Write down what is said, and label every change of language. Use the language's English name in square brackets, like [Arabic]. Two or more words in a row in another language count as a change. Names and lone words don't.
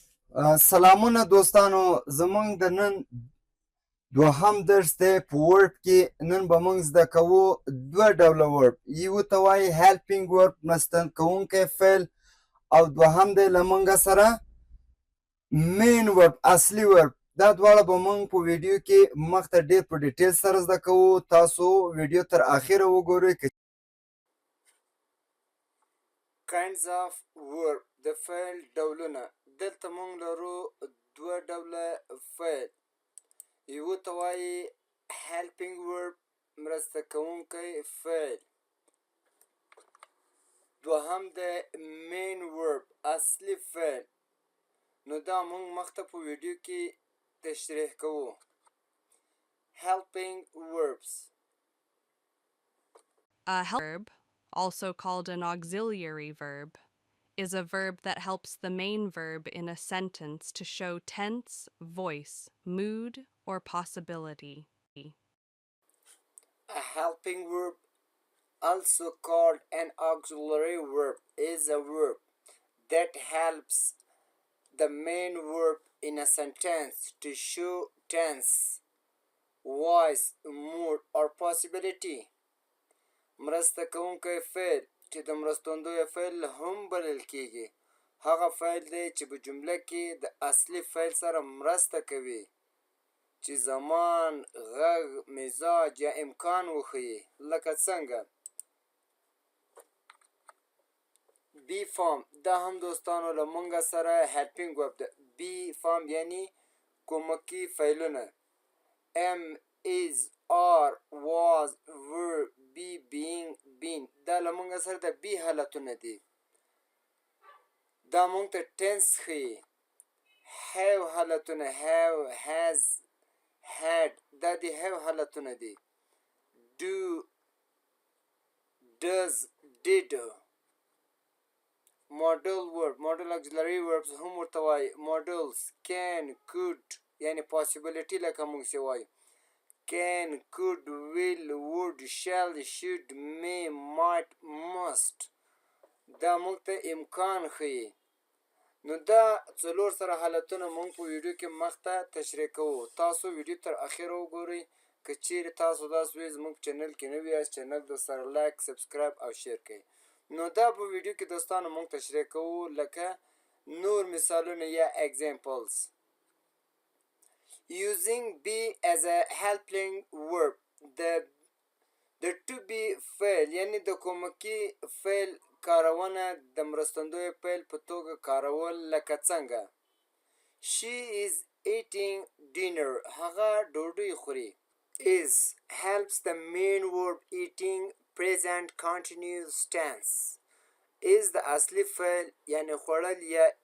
[Pashto] سلامونه دوستانو زمونږ د نن دوهم درس دی په ورب کې نن به موږ زده کوو دوه ډوله ورب یو ته وایي [English] helping verb [Pashto] مرسته کوونکی فعل او دوهم دی له موږ سره [English] main verb [Pashto] اصلي ورب دا دواړه به موږ په ویډیو کې مخته ډېر په ډیټیل سره زده کوو تاسو ویډیو تر اخره وګورئ [English] kinds of verb [Pashto] د فعل ډولونه دلته موږ لرو دوه ډوله فعل یو ته وایي [English] helping verb [Pashto] مرسته کوونکی فعل دوهم د [English] main verb [Pashto] اصلي فعل نو دا موږ مخته په ویډیو کې تشریح کوو [English] helping verbs A verb, also called an auxiliary verb, is a verb that helps the main verb in a sentence to show tense, voice, mood, or possibility. A helping verb, also called an auxiliary verb, is a verb that helps the main verb in a sentence to show tense, voice, mood, or possibility. [Pashto] مرسته کوونکی فعل چې د مرستندوی فعل هم بلل کیږي هغه فعل دی چې په جمله کې د اصلي فعل سره مرسته کوي چې زمان غږ مزاج یا امکان وښیي لکه څنګه [English] be form [Pashto] دا هم دوستانو له موږ سره [English] helping verb [Pashto] ده [English] be form [Pashto] یعنی کومکی فعلونه ام [English] is are was were be being been [Pashto] دا له موږ سره د بی حالتونه دي دا موږ ته ټینس ښیي have حالتونه [English] have has had [Pashto] دا د have حالتونه دي [English] do does did model verb model auxiliary verbs [Pashto] هم ورته وایي [English] models can could یعنی possibility [Pashto] لکه موږ چې وایو [English] can, could, will, would, shall, should, may, might, must [Pashto] دا موږ ته امکان ښیي نو دا څلور سره حالتونه موږ په ویډیو کې مخته تشریح کوو تاسو ویډیو تر اخره وګورئ که چیرې تاسو داسې وي زموږ چینل کې نوي یاست چینل د سره [English] like subscribe [Pashto] او شیر کړئ نو دا په ویډیو کې دوستانو موږ تشریح کوو لکه نور مثالونه یا examples [English] using be as a helping verb [Pashto] د [English] to be [Pashto] فعل یعنی د کومکی فعل کارونه د مرستندوی فعل په توګه کارول لکه څنګه [English] she is eating dinner [Pashto] هغه ډوډۍ خوري [English] is helps the main verb eating present continuous tense is [Pashto] د اصلي فعل یعنی خوړل یا